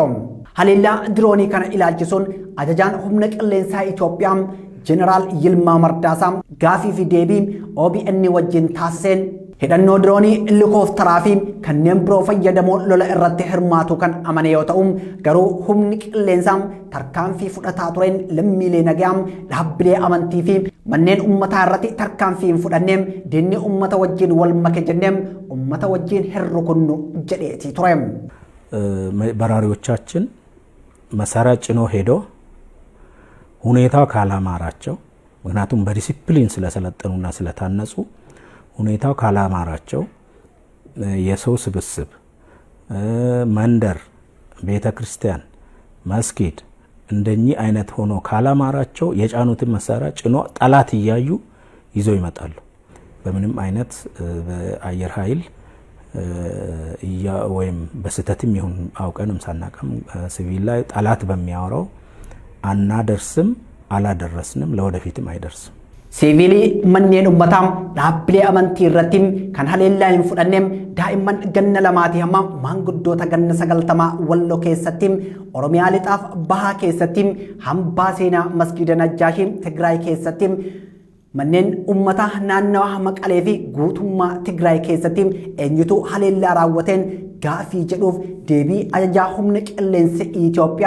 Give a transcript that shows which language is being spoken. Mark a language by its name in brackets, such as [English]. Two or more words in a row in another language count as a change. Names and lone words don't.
[Oromo] Haleellaa diroonii kana ilaalchisuun ajajaan humna qilleensaa Itoophiyaa Jeneraal Yilmaa Mardaasaa gaafii fi deebii OBN wajjin taasiseen hidhannoo diroonii helikoophtaraa fi kanneen biroo fayyadamuun lola irratti hirmaatu kan amane yoo ta'u garuu humni qilleensaa tarkaanfii fudhataa tureen lammiilee nagaa dhaabbilee amantii fi manneen uummataa irratti tarkaanfii hin fudhanneem diinni uummata wajjin wal make jenneem uummata wajjin hirrukunnu jedheetii ture. [Amharic] በራሪዎቻችን መሳሪያ ጭኖ ሄዶ ሁኔታው ካላማራቸው ምክንያቱም በዲሲፕሊን ስለሰለጠኑና ስለታነጹ ሁኔታው ካላማራቸው የሰው ስብስብ መንደር ቤተክርስቲያን መስጊድ እንደኚህ አይነት ሆኖ ካላማራቸው የጫኑትን መሳሪያ ጭኖ ጠላት እያዩ ይዘው ይመጣሉ። በምንም አይነት በአየር ኃይል ወይም በስተትም ይሁን አውቀንም ሳናቀም ሲቪል ላይ ጠላት በሚያወራው አናደርስም አላደረስንም ለወደፊትም አይደርስም። [Oromo] siviilii manneen uummataam dhaabbilee amantii irratti kan haleellaa hin fudhanneem daa'imman ganna lamaatii hamma maanguddoota ganna 90 Walloo keessatti Oromiyaa lixaaf Bahaa keessatti hambaa seenaa masgiida Najjaashii Tigraay keessatti manneen ummataa naannawaa Maqalee fi guutummaa Tigraay keessatti eenyutu haleellaa raawwateen gaafii jedhuuf deebii ajajaa humna qilleensa Itoophiyaa